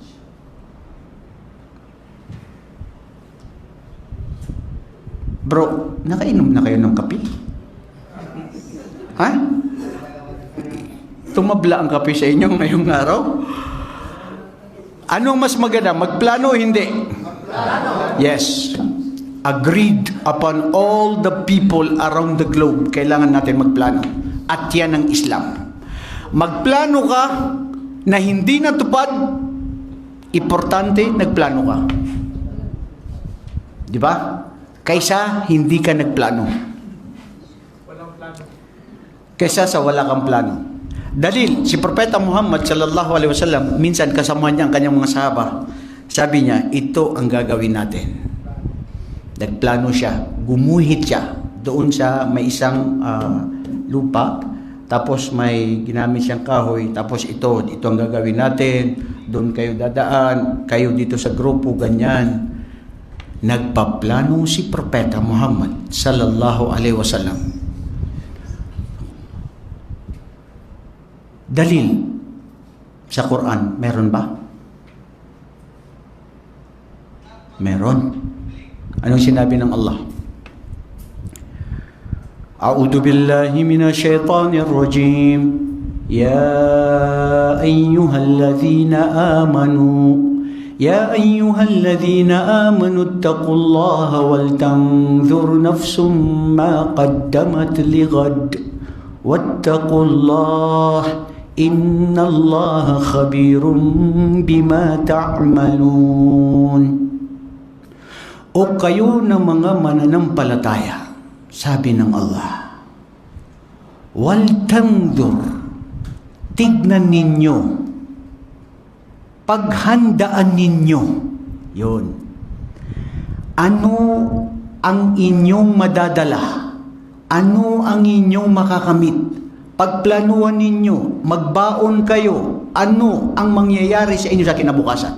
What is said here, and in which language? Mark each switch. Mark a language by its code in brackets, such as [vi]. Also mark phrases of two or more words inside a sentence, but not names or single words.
[tl] Bro, nakainom na kayo ng kape? Ha? Tumabla ang kape sa inyo ngayong araw? Anong mas maganda? Magplano o hindi? Yes. [en] Agreed upon all the people around the globe. [tl] Kailangan natin magplano. At yan ang Islam. Magplano ka na hindi natupad, importante, nagplano ka. Di ba? Kaysa hindi ka nagplano. Kaysa sa wala kang plano. Dalil, si Propeta Muhammad [ar] صلى الله عليه وسلم, [tl] minsan kasama niya ang kanyang mga sahaba. Sabi niya, ito ang gagawin natin. Nagplano siya, gumuhit siya doon sa may isang lupa, tapos may ginamit siyang kahoy, tapos ito ang gagawin natin, doon kayo dadaan, kayo dito sa grupo, ganyan. Nagpaplano si Propeta Muhammad [ar] صلى الله عليه وسلم. [tl] Dalil sa Quran, meron ba? Meron. Anong sinabi ng Allah? [ar] أعوذ بالله من الشيطان الرجيم. يا أيها الذين آمنوا اتقوا الله ولتنظر نفس ما قدمت لغد واتقوا الله إن الله خبير بما تعملون. [tl] O kayo na mga mananampalataya, sabi ng Allah, [ar] ولتنظر, [tl] tignan ninyo, paghandaan ninyo, yun, ano ang inyong madadala, ano ang inyong makakamit, pagplanuhan ninyo, magbaon kayo, ano ang mangyayari sa inyo sa kinabukasan.